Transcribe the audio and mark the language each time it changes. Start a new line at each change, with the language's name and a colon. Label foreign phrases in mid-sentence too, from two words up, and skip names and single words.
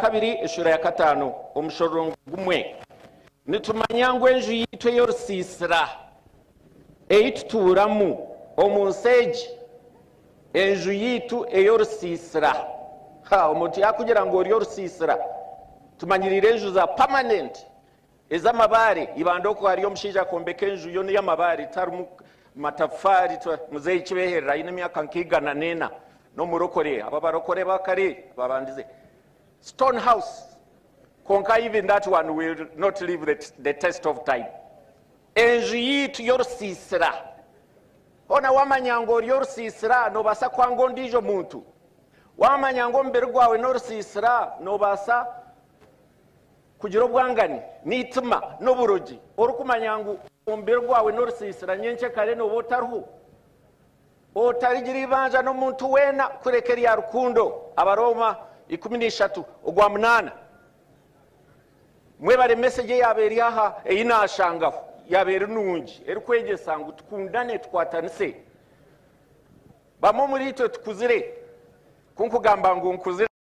Nyankole: 2 eshura ya 5 omushoro gumwe nitumanya ngu enju yitu eyorusisira eyitutuuramu omunseegi enju yitu eyorusisira omuntu yakugira ngu ori orusisira tumanyirire enju za permanent ez'amabaare ibanda oku hariyo omushaija akombeka enju yo n'ey'amabaare tarimu matafari muzeyi kibeherera ayine emyaka nk'igana n'ena n'omurokore aba barokore bakare babandize
English: stone house
Nyankole: konka
English: even that one will not leave the test of time
Nyankole: enju yitu yorusisira ona wamanya ngo ori yorusisira nobasa kwanga ondiijo muntu wamanya ngo omubiri gwawe n'orusisira nobasa kugira obwangani n'itima n'oburogi orukumanya ngu omubiri gwawe n'orusisira nyenche kare noba otariho otarigira ibanja n'omuntu weena kureka erya rukundo Abaroma 13 ogwa 8 mwebare message yabeere aha eyinashangaho yabeere nungi erikwegyesa ngu tukundane tukwatanise bamwe muri itwe tukuzire kunkugamba ngu nkuzire